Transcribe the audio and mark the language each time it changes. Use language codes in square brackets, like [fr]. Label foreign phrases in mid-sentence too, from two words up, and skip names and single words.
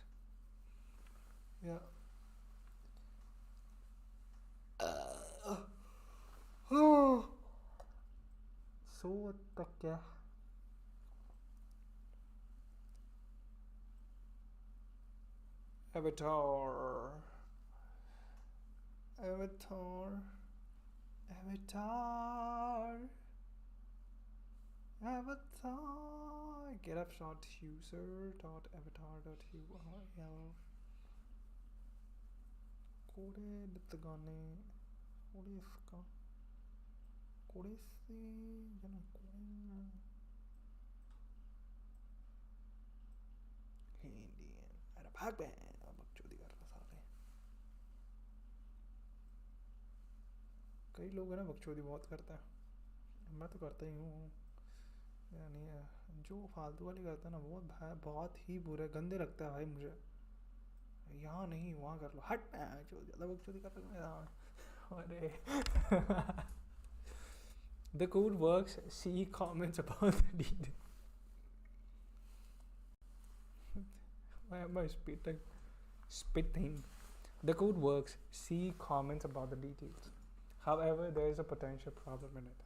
[en] Yeah. So what the kya? Avatar. [hi] getup.user.avatar.url [ja] これですがね、これですか、これせじゃない、これ [hi] Indian अरे भाग बे, अब बकचोदी कर रहा साले. कई लोग हैं ना बकचोदी बहुत करता है, मैं तो करता ही हूँ. यानी जो फालतू वाली करता है ना वो बहुत ही बुरे गंदे लगता है भाई मुझे. यहाँ नहीं वहाँ कर लो, हट जो ज़्यादा बकचोदी कर रहा है. [en] अरे the code works. See comments about the details. Why am I spitting? The code works. See comments about the details. However, there is a potential problem in it.